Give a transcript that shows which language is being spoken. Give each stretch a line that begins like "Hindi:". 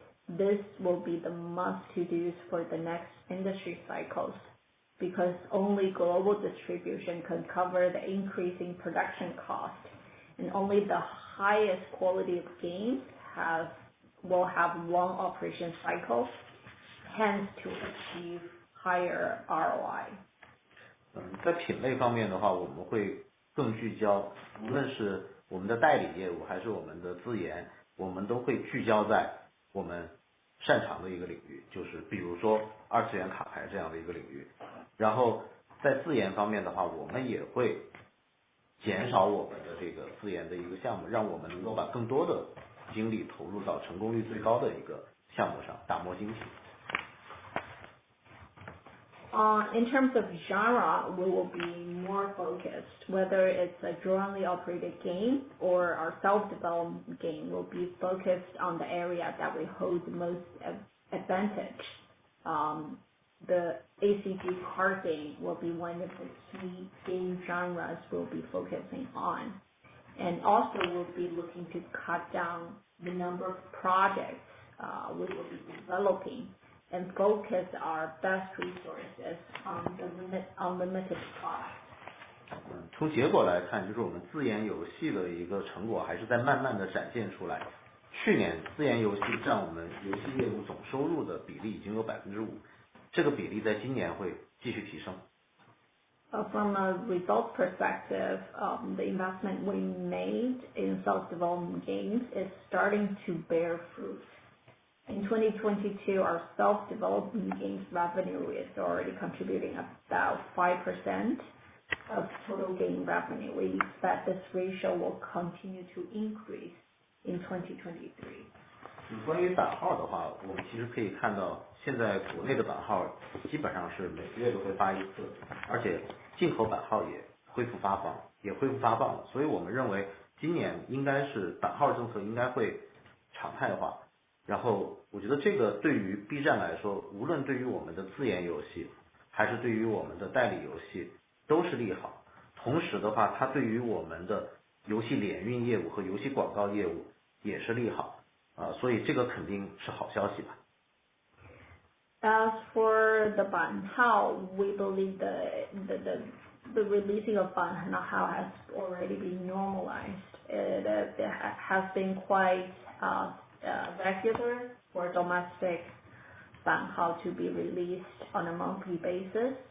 English: This will be the must-to-dos for the next industry cycles, because only global distribution can cover the increasing production cost, and only the highest quality of games will have long operation cycles, hence to achieve higher ROI.
Chinese: 在品类方面的话，我们会更聚焦，无论是我们的代理业务还是我们的自研，我们都会聚焦在我们擅长的一个领域，就是比如说二次元卡牌这样的一个领域。然后在自研方面的话，我们也会减少我们的这个自研的一个项目，让我们能够把更多的精力投入到成功率最高的一个项目上，打磨精品。
English: In terms of genre, we will be more focused. Whether it's a jointly operated game or our self-developed game, will be focused on the area that we hold the most advantage. The ACG card game will be one of the key game genres we'll be focusing on. And also we'll be looking to cut down the number of projects we will be developing and focus our best resources on the unlimited products.
Chinese: 从结果来看，就是我们自研游戏的一个成果还是在慢慢的展现出来。去年自研游戏占我们游戏业务总收入的比例已经有 5%， 这个比例在今年会继续提升。
English: From a results perspective, the investment we made in self-development games is starting to bear fruit. In 2022, our self-development games revenue is already contributing about 5% of total game revenue. We expect this ratio will continue to increase in 2023.
Chinese: 关于版号的话，我们其实可以看到，现在国内的版号基本上是每个月都会发一次，而且进口版号也恢复发放了。所以我们认为今年应该是版号政策应该会常态化。然后我觉得这个对于 B 站来说，无论对于我们的自研游戏还是对于我们的代理游戏都是利好。同时的话，它对于我们的游戏联运业务和游戏广告业务也是利好。所以这个肯定是好消息吧。
English: As for the 版号, we believe the releasing of 版号 has already been normalized. It has been quite regular for domestic 版号 to be released on a monthly basis.